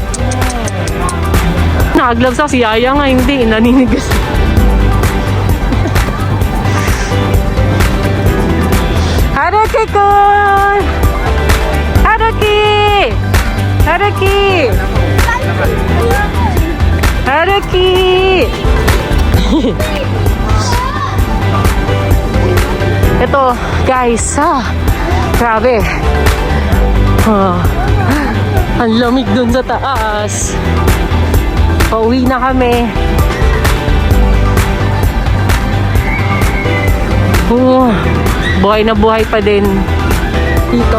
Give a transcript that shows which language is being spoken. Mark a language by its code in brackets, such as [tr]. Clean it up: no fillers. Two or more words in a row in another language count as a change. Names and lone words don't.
[tl] Nakagloves ako si Yaya nga, hindi. Naninigas. Haruki-kun! Haruki! Haruki! Haruki! Ito, guys, grabe. Ang lamig dun sa taas. Pauwi na kami. Buhay na buhay pa din dito.